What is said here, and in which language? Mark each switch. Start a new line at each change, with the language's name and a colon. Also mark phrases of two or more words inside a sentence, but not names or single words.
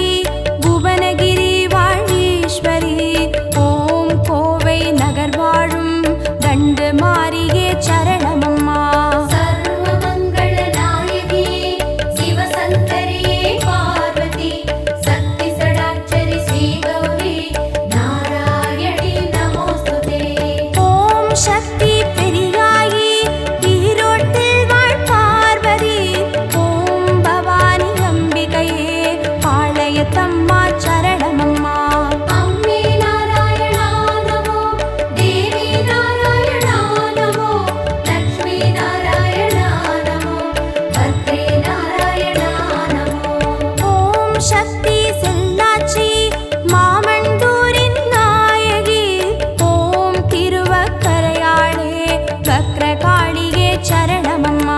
Tamil: புவனகிரி வாழீஸ்வரி, ஓம் கோவை நகர் வாழும் தண்டு மாரிகே சரணமம்மா.
Kannada: ಸರ್ವಮಂಗಳ ನಾಯಕಿಯೇ ಶಿವಶಂಕರಿಯೇ ಪಾರ್ವತಿ ಶಕ್ತಿ ಷಡಾಕ್ಷರಿ ಶ್ರೀ ಗೌರಿ ನಾರಾಯಣಿ ನಮೋಸ್ತುತೆ.
Tamil: ஓம் சக்தி பெரியாயி ஈரோட்டில் வாழ் பார்வதி, ஓம் பவானி அம்பிகையே பாளையத்தம்மா சரணமம்மா.
Kannada: ಅಂಬೆ ನಾರಾಯಣ ನಮೋ, ದೇವಿ ನಾರಾಯಣ ನಮೋ, ಲಕ್ಷ್ಮೀ ನಾರಾಯಣ ನಮೋ, ಭದ್ರೇ ನಾರಾಯಣ ನಮೋ.
Tamil: ஓம் சக்தி செல்லாச்சி மாமண்டூரின் நாயகி, ஓம் திருவக்கரையாளே வக்ரகாளியே சரணமம்மா.